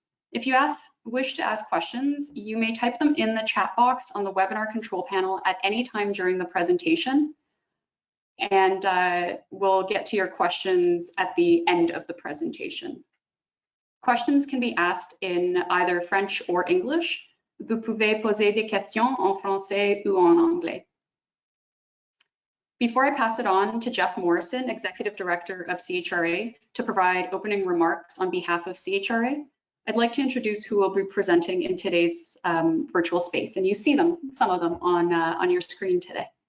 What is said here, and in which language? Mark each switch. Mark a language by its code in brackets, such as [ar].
[en] If you wish to ask questions, you may type them in the chat box on the webinar control panel at any time during the presentation, and we'll get to your questions at the end of the presentation. Questions can be asked in either French or English. [fr] Vous pouvez poser des questions en français ou en anglais. [en] Before I pass it on to Jeff Morrison, Executive Director of CHRA, to provide opening remarks on behalf of CHRA, I'd like to introduce who will be presenting in today's virtual space. And you see them, some of them, on your screen today.